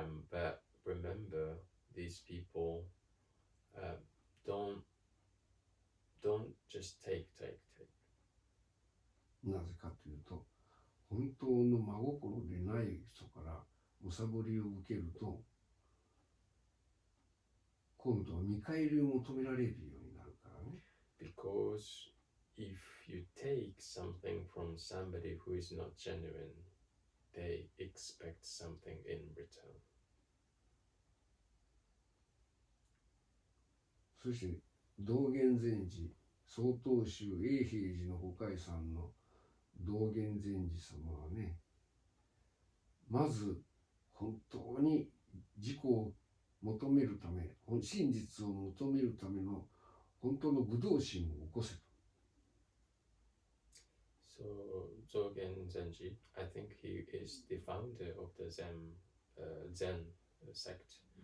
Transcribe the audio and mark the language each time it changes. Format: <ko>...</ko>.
<en>But remember, these people don't just take.</en> <ja>なぜかというと、本当の真心でない人から貪りを受けると、今度は見返りを求められるようになるからね。</ja> <en>Because if you take something from somebody who is not genuine, they expect something in return.</en> <ja>そして道元禅師、曹洞宗永平寺の御開さんの道元禅師様はね、まず本当に自己を求めるため、真実を求めるための本当の愚道心を起こせと。</ja> <en>So Zogen Zenji, I think he is the founder of the Zen sect.</en>